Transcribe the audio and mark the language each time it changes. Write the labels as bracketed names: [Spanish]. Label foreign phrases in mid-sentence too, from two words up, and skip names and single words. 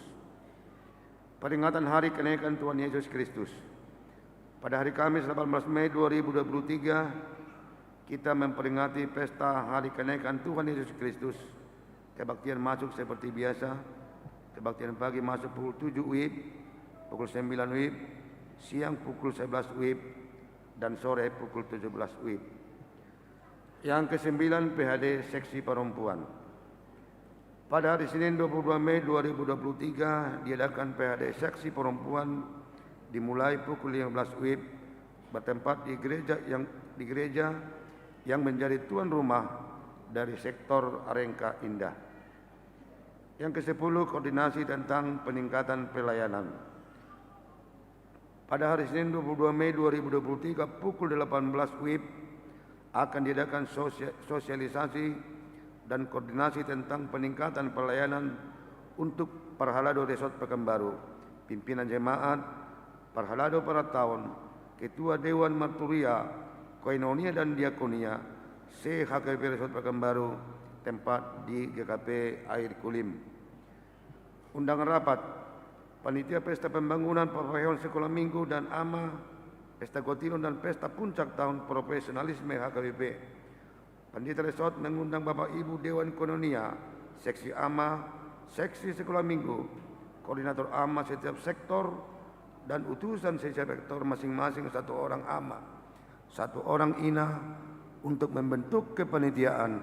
[Indonesian] Peringatan hari kenaikan Tuhan Yesus Kristus. Pada hari Kamis 18 Mei 2023, kita memperingati pesta hari kenaikan Tuhan Yesus Kristus. Kebaktian masuk seperti biasa. Kebaktian pagi masuk pukul 7 WIB, pukul 9 WIB, siang pukul 11 WIB, dan sore pukul 17 WIB. Yang ke-9, PHD Seksi Perempuan. Pada hari Senin 22 Mei 2023 diadakan PHD Seksi Perempuan dimulai pukul 15 WIB bertempat di gereja yang menjadi tuan rumah dari sektor Arengka Indah. Yang ke-10, koordinasi tentang peningkatan pelayanan. Pada hari Senin 22 Mei 2023 pukul 18 WIB akan diadakan sosialisasi dan koordinasi tentang peningkatan pelayanan untuk Parhalado Resort Pekanbaru, pimpinan jemaat, Parhalado pada tahun, Ketua Dewan Marturia, Koinonia dan Diakonia, CHKP Resort Pekanbaru, tempat di GKP Air Kulim. Undangan rapat, Panitia Pesta Pembangunan Pavilion Sekolah Minggu dan AMA, Pesta Kotilon dan Pesta Puncak Tahun Profesionalisme HKBP. Panitia Resort mengundang Bapak Ibu Dewan Koinonia, Seksi AMA, Seksi Sekolah Minggu, Koordinator AMA setiap sektor, dan utusan setiap sektor masing-masing 1 orang AMA, 1 orang INA untuk membentuk kepanitiaan.